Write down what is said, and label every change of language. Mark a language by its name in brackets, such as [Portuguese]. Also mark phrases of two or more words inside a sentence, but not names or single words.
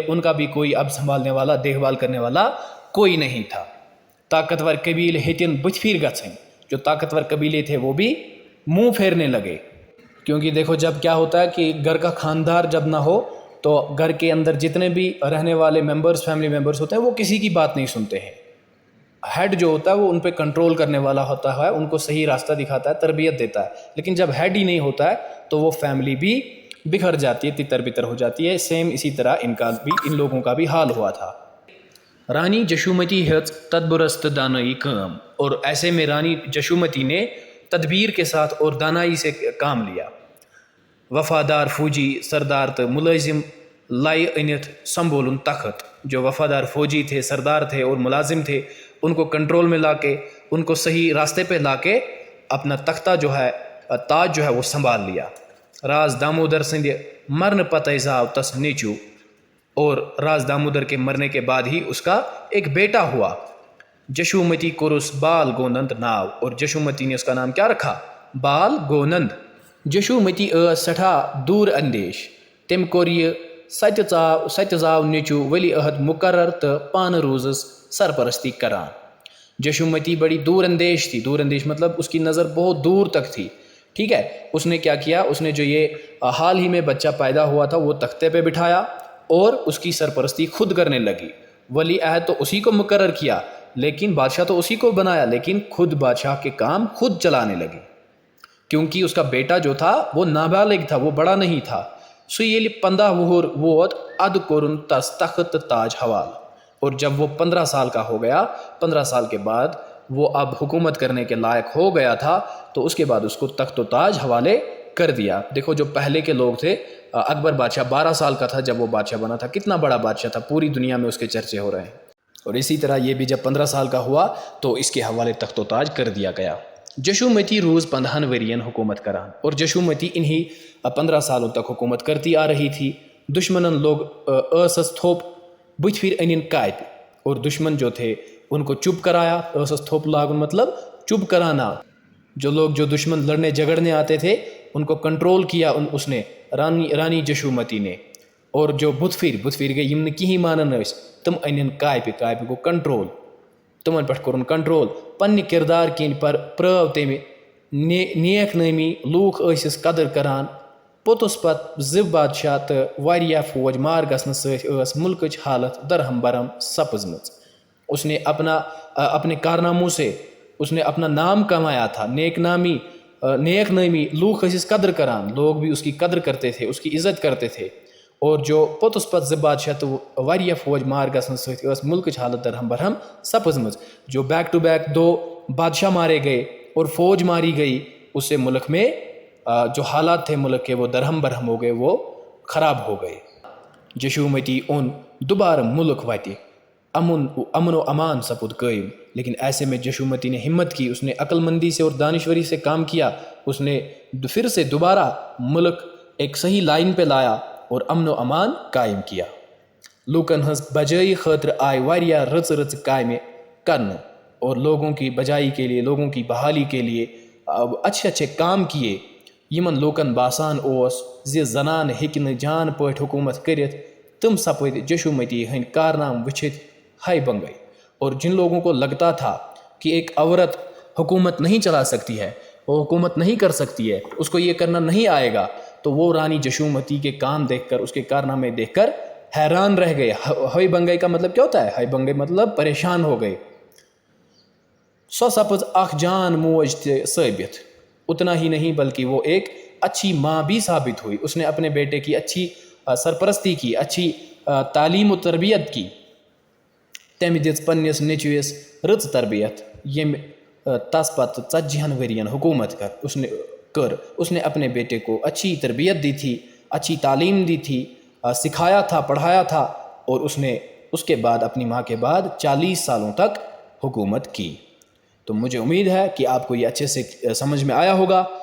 [Urdu] ان کا بھی کوئی اب سنبھالنے والا, دیکھ بھال کرنے والا کوئی نہیں تھا. [Kashmiri] طاقتور قبیل ہیتن بتھ پھیر گژھن, [Urdu] جو طاقتور قبیلے تھے وہ بھی منہ پھیرنے لگے. کیونکہ دیکھو جب کیا ہوتا ہے کہ گھر کا خاندار جب نہ ہو تو گھر کے اندر جتنے بھی رہنے والے ممبرس, [English] family members [Urdu] ہوتے ہیں, وہ کسی کی بات نہیں سنتے ہیں. ہیڈ جو ہوتا ہے وہ ان پہ کنٹرول کرنے والا ہوتا ہے, ان کو صحیح راستہ دکھاتا ہے, تربیت دیتا ہے. لیکن جب ہیڈ ہی نہیں ہوتا ہے تو وہ فیملی بھی بکھر جاتی ہے, تتر بتر ہو جاتی ہے. سیم اسی طرح ان لوگوں کا بھی حال ہوا تھا. [Kashmiri] رانی جشومتی ہیژ تدبرست دانائی کام, [Urdu] اور ایسے میں رانی جشومتی نے تدبیر کے ساتھ اور دانائی سے کام لیا. [Kashmiri] وفادار فوجی سردار تو ملازم لائی انت سنبھولن تخت. [Urdu] جو وفادار فوجی تھے, سردار تھے اور ملازم تھے, ان کو کنٹرول میں لا کے, ان کو صحیح راستے پہ لا کے اپنا تختہ جو ہے, تاج جو ہے وہ سنبھال لیا. [Kashmiri] راز دامودر سندھ مرن پتہ زاو تس نیچو, [Urdu] اور راز دامودر کے مرنے کے بعد ہی اس کا ایک بیٹا ہوا. [Kashmiri] جشومتی کورس بال گونند ناو, [Urdu] اور جشومتی نے اس کا نام کیا رکھا, بال گونند. [Kashmiri] جشومتی ٲس سٹھا دور اندیش, تم کور یہ ستہِ زاو نیچو ولی عہد مقرر تو پانہٕ روزس سرپرستی کران. [Urdu] جشومتی بڑی دور اندیش تھی. دور اندیش مطلب اس کی نظر بہت دور تک تھی. ٹھیک ہے, اس نے کیا کیا, اس نے جو یہ حال ہی میں بچہ پیدا ہوا تھا وہ تختے پہ بٹھایا اور اس کی سرپرستی خود کرنے لگی. ولی عہد تو اسی کو مقرر کیا, لیکن بادشاہ تو اسی کو بنایا, لیکن خود بادشاہ کے کام خود چلانے لگی, کیونکہ اس کا بیٹا جو تھا وہ نابالغ تھا, وہ بڑا نہیں تھا. [Kashmiri] سُہ ییٚلہِ 15 وُہُر ووت اَدٕ کوٚرُن تس تخت تاج حوالہ. [Urdu] اور جب وہ 15 سال کا ہو گیا, 15 سال کے بعد وہ اب حکومت کرنے کے لائق ہو گیا تھا, تو اس کے بعد اس کو تخت و تاج حوالے کر دیا. دیکھو جو پہلے کے لوگ تھے, اکبر بادشاہ 12 سال کا تھا جب وہ بادشاہ بنا تھا, کتنا بڑا بادشاہ تھا, پوری دنیا میں اس کے چرچے ہو رہے ہیں. اور اسی طرح یہ بھی جب 15 سال کا ہوا تو اس کے حوالے تخت و تاج کر دیا گیا. [Kashmiri] جشومتی روز 15 ورین حکومت کران [Urdu] اور جشومتی انہی 15 سالوں تک حکومت کرتی آ رہی تھی. [Kashmiri] دشمنن لوگ ٲسس تھوپ بُتھِ پھِرِ أنِن کاپہِ [Urdu] اور دشمن جو تھے ان کو چپ کرایا. [Kashmiri] ٲسس تھوپ لاگن مطلب [Urdu] چپ کرانا. جو دشمن لڑنے جھگڑنے آتے تھے ان کو کنٹرول کیا اس نے رانی جشومتی نے. [Kashmiri] اور جو بُتھ پھِرِ گٔے یِم نہٕ کِہیٖنۍ مانان ٲسۍ تِم أنِن کاپہِ گوٚو کنٹرول. تمن پٮ۪ٹھ کوٚرُن کنٹرول. پننہِ کِردار کِنۍ پرٛٲو تٔمۍ نیک نٲمی لوٗکھ ٲسِس قدر کران. پوٚتُس پتہٕ 2 بادشاہ تہٕ واریاہ فوج مار گژھنہٕ سۭتۍ ٲس ملکٕچ حالت درہم برہم سپزمٕژ. [Urdu] اس نے اپنے کارناموں سے اس نے اپنا نام کمایا تھا. [Kashmiri] نیک نامی لوگ ٲسِس قدر کران. [Urdu] لوگ بھی اس کی قدر کرتے تھے, اس کی عزت کرتے تھے. [Kashmiri] اور جو پوٚتُس پتہٕ 2 بادشاہ تہٕ واریاہ فوج مار گژھنہٕ سۭتۍ ٲس ملکٕچ حالت درہم برہم سپزمٕژ. [Urdu] جو [English] back to back [Urdu] 2 بادشاہ مارے گئے اور فوج ماری گئی, اس سے ملک میں جو حالات تھے ملک کے وہ درہم برہم ہو گئے, وہ خراب ہو گئے. [Kashmiri] جشومتی اون دوبارہ ملک واتہِ, امن و امان سپد قائم. [Urdu] لیکن ایسے میں جشومتی نے ہمت کی, اس نے عقل مندی سے اور دانشوری سے کام کیا. اس نے پھر سے دوبارہ ملک ایک صحیح لائن پہ لایا اور امن و امان قائم کیا. [Kashmiri] لوکن ہنز بجائی خاطر آئے واریاہ رٕژ کامہِ کرنہٕ [Urdu] اور لوگوں کی بجائی کے لیے, لوگوں کی بحالی کے لیے اچھے کام کیے. [Kashmiri] یمن لوکن باسان اوس زِ زنان ہیٚکہِ نہٕ جان پٲٹھۍ حکومت کٔرِتھ تم سپٕدۍ جشومتی ہٕنٛدۍ کارنام وٕچھِتھ ہائی بنگئی. [Urdu] اور جن لوگوں کو لگتا تھا کہ ایک عورت حکومت نہیں چلا سکتی ہے, وہ حکومت نہیں کر سکتی ہے, اس کو یہ کرنا نہیں آئے گا, تو وہ رانی جشومتی کے کام دیکھ کر, اس کے کارنامے دیکھ کر حیران رہ گئے. [Kashmiri] ہائی بنگئی [Urdu] کا مطلب کیا ہوتا ہے؟ [Kashmiri] ہائی بنگئی [Urdu] مطلب پریشان ہو گئے. [Kashmiri] سو سپز اخ جان موج تہِ ثٲبت. [Urdu] اتنا ہی نہیں بلکہ وہ ایک اچھی ماں بھی ثابت ہوئی. اس نے اپنے بیٹے کی اچھی سرپرستی کی, اچھی تعلیم و تربیت کی. [Kashmiri] تمہِ دِژ پننس نیٚچوِس رٕژ تربیت ییٚمہِ تس پتہٕ 40 ورین حکومت کر. [Urdu] اس نے اپنے بیٹے کو اچھی تربیت دی تھی, اچھی تعلیم دی تھی, سکھایا تھا, پڑھایا تھا. اور اس نے اس کے بعد اپنی ماں کے بعد 40 سالوں تک حکومت کی. تو مجھے امید ہے کہ آپ کو یہ اچھے سے سمجھ میں آیا ہوگا.